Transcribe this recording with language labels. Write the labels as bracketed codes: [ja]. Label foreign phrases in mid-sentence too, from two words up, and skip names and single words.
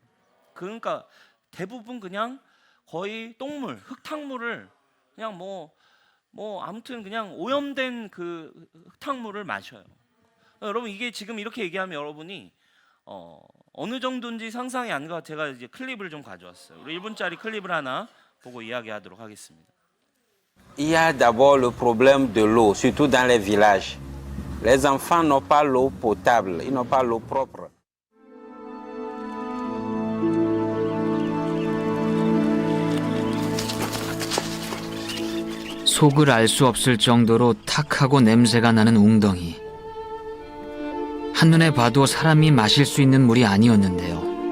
[ko] 그러니까 대부분 그냥 거의 똥물, 흙탕물을 그냥 뭐 아무튼 그냥 오염된 그 흙탕물을 마셔요. 여러분 이게 지금 이렇게 얘기하면 여러분이 어느 정도인지 상상이 안 가. 제가 이제 클립을 좀 가져왔어요. 우리 1분짜리 클립을 하나 보고 이야기하도록 하겠습니다. [fr] Il y a d'abord le problème de l'eau, surtout dans les villages. Les enfants n'ont pas l'eau potable, ils n'ont pas l'eau propre. [ko] 속을 알 수 없을 정도로 탁하고 냄새가 나는 웅덩이. 한눈에 봐도 사람이 마실 수 있는 물이 아니었는데요.